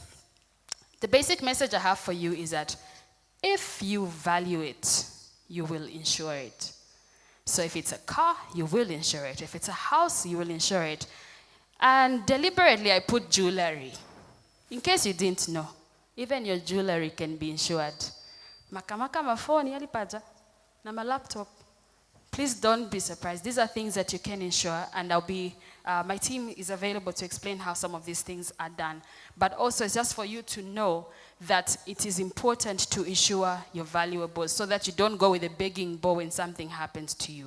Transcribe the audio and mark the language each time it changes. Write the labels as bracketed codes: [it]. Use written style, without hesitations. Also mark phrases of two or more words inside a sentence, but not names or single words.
[en] The basic message I have for you is that if you value it, you will insure it. So if it's a car, you will insure it. If it's a house, you will insure it. And deliberately, I put jewelry. In case you didn't know, even your jewelry can be insured. [ny] Makamaka mafoni yalipaja na ma laptop [en] please don't be surprised. These are things that you can insure, and my team is available to explain how some of these things are done. But also, it's just for you to know that it is important to insure your valuables so that you don't go with a begging bowl when something happens to you.